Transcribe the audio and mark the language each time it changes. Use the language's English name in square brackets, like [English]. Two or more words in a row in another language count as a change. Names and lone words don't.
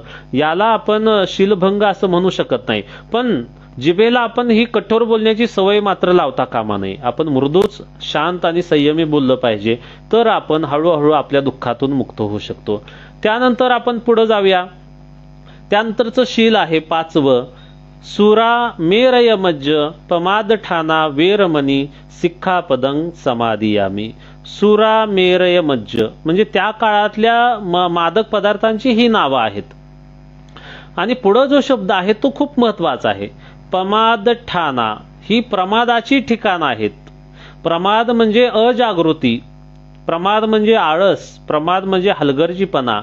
[Marathi] याला आपण शीलभंग असं म्हणू शकत नाही, पण जिभेला आपण ही कठोर बोलण्याची सवय मात्र लावता कामा नये. आपण मृदूच, शांत आणि संयमी बोललं पाहिजे, तर आपण हळूहळू आपल्या दुःखातून मुक्त होऊ शकतो. त्यानंतर आपण पुढे जाऊया. त्यानंतरचं शील आहे 5वं, [Pali] सुरा मेरय मज्ज पमाद ठाना वेरमणी सिक्खापदं समादियामी. सुरा मेरय मज्ज [Marathi] म्हणजे त्या काळातल्या मादक पदार्थांची ही नावं आहेत. आणि पुढं जो शब्द आहे तो खूप महत्वाचा आहे. [Pali] पमाद ठाना [Marathi] ही प्रमादाची ठिकाणं आहेत. प्रमाद म्हणजे अजागृती, प्रमाद म्हणजे आळस, प्रमाद म्हणजे हलगर्जीपणा.